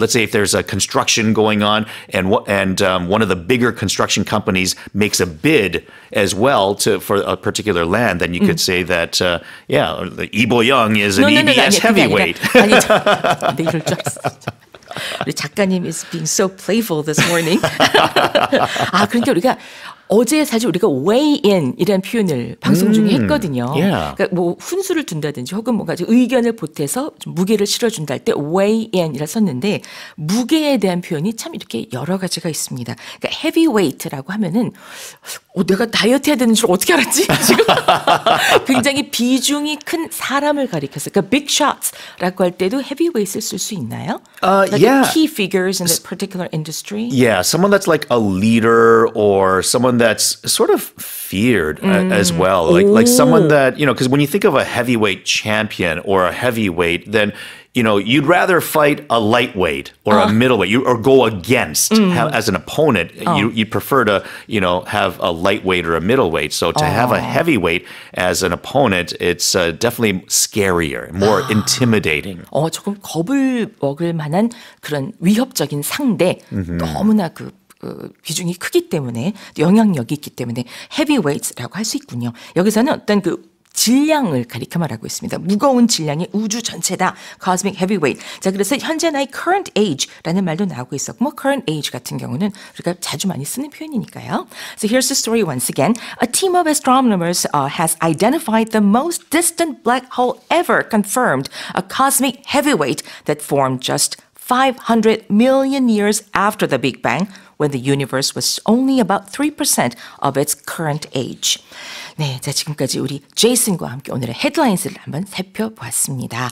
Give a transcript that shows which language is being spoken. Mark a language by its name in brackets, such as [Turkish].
[English] Let's say if there's a construction going on and one of the bigger construction companies makes a bid as well for a particular land, then you could say that Lee Bo-young is an EBS heavyweight. [Korean] 네, 이럴 줄 알았어. 우리 작가님 [English] is being so playful this morning. [Korean] 그러니까 우리가 어제 사실 우리가 weigh in 이라는 표현을 방송 중에 했거든요. 그러니까 뭐 훈수를 둔다든지 혹은 뭔가 의견을 보태서 좀 무게를 실어준다 할 때 weigh in이라 썼는데 무게에 대한 표현이 참 이렇게 여러 가지가 있습니다. 그러니까 heavyweight라고 하면은 내가 다이어트 해야 되는 줄 어떻게 알았지? 지금 굉장히 비중이 큰 사람을 가리켜서 그러니까 big shots라고 할 때도 heavyweight을 쓸 수 있나요? [English] Key figures in that particular industry? Yeah, someone that's like a leader or someone that's sort of feared as well. Like someone that, because when you think of a heavyweight champion or a heavyweight, then you'd rather fight a lightweight or a middleweight or go against as an opponent. You'd prefer to, have a lightweight or a middleweight. So to have a heavyweight as an opponent, it's definitely scarier, more intimidating. [Korean] 조금 겁을 먹을 만한 그런 위협적인 상대, 너무나 비중이 크기 때문에 영향력이 있기 때문에 heavyweights라고 할 수 있군요. 여기서는 어떤 질량을 가리켜 말하고 있습니다. 무거운 질량이 우주 전체다. [English] Cosmic heavyweight. [Korean] 자, 그래서 현재 나의 current age라는 말도 나오고 있었고, current age 같은 경우는 우리가 자주 많이 쓰는 표현이니까요. [English] So here's the story once again. A team of astronomers has identified the most distant black hole ever confirmed, a cosmic heavyweight that formed just 500 million years after the Big Bang, when the universe was only about 3% of its current age. [Korean] 네, 자 지금까지 우리 제이슨과 함께 오늘의 헤드라인스를 한번 살펴보았습니다.